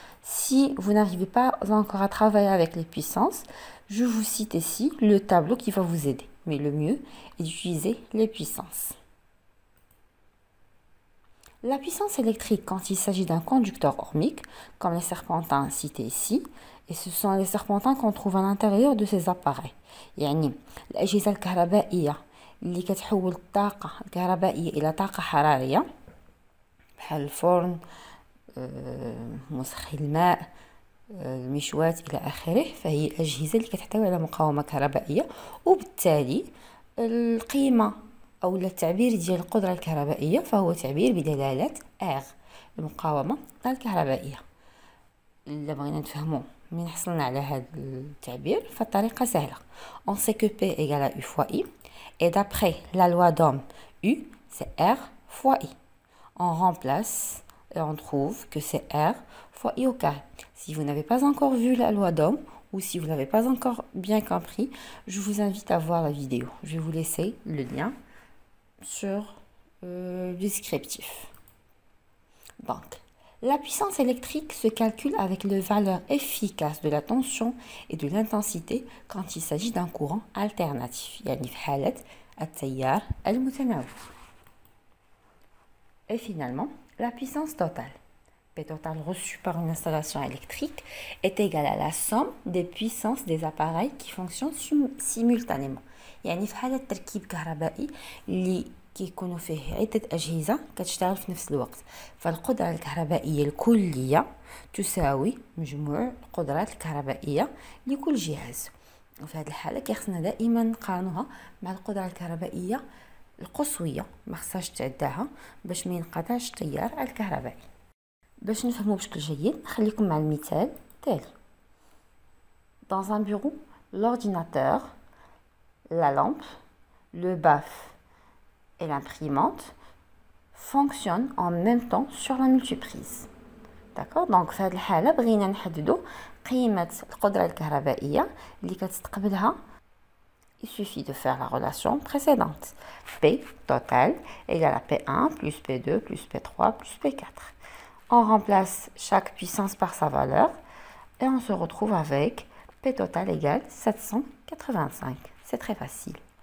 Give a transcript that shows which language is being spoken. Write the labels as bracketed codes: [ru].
[fr] Si vous n'arrivez pas encore à travailler avec les puissances, je vous cite ici le tableau qui va vous aider. Mais le mieux est d'utiliser les puissances. La puissance électrique, quand il s'agit d'un conducteur ohmique, comme les serpentins cités ici, et ce sont les serpentins qu'on trouve à l'intérieur de ces appareils. [ar] يعني الأجهزة الكهربائية اللي كتحول الطاقة الكهربائية إلى طاقة حرارية بحال الفرن، مسخن الماء، المشواة إلى آخره، فهي الأجهزة اللي كتحتوي على مقاومة كهربائية، وبالتالي القيمة أو التعبير ديال القدرة الكهربائية فهو تعبير بدلالة R، المقاومة الكهربائية. إلا بغينا نفهمو من حصلنا على هذا التعبير فالطريقة سهلة. [fr] On sait que P égale à U fois I et d'après la loi d'Ohm U c'est R fois I. On remplace et on trouve que c'est R fois I au carré. Si vous n'avez pas encore vu la loi d'Ohm ou si vous n'avez pas encore bien compris, je vous invite à voir la vidéo. Je vais vous laisser le lien sur le descriptif. Donc, la puissance électrique se calcule avec les valeurs efficaces de la tension et de l'intensité quand il s'agit d'un courant alternatif. [ar] يعني في حالة التيار المتناوب. [fr] Et finalement, la puissance totale. P totale reçue par une installation électrique est égale à la somme des puissances des appareils qui fonctionnent simultanément. [ar] يعني في حالة تركيب كهربائي اللي كيكونوا فيه عدة أجهزة كتشتغل في نفس الوقت، فالقدرة الكهربائية الكلية تساوي مجموع القدرات الكهربائية لكل جهاز. وفي هذه الحالة كيخصنا دائما نقارنوها مع القدرة الكهربائية القصوية، ما خصهاش تعداها باش ما ينقطعش التيار الكهربائي. باش نفهمو بشكل جيد نخليكم مع المثال التالي. [fr] Dans un bureau, l'ordinateur, la lampe, le bafle et l'imprimante fonctionnent en même temps sur la multiprise. D'accord. [ar] Donc في هذه الحالة بغينا نحددو قيمة القدرة الكهربائية اللي كتستقبلها. [fr] Il suffit de faire la relation précédente. P total égale à P1 plus P2 plus P3 plus P4. On remplace chaque puissance par sa valeur et on se retrouve avec P total égale 785. C'est très facile.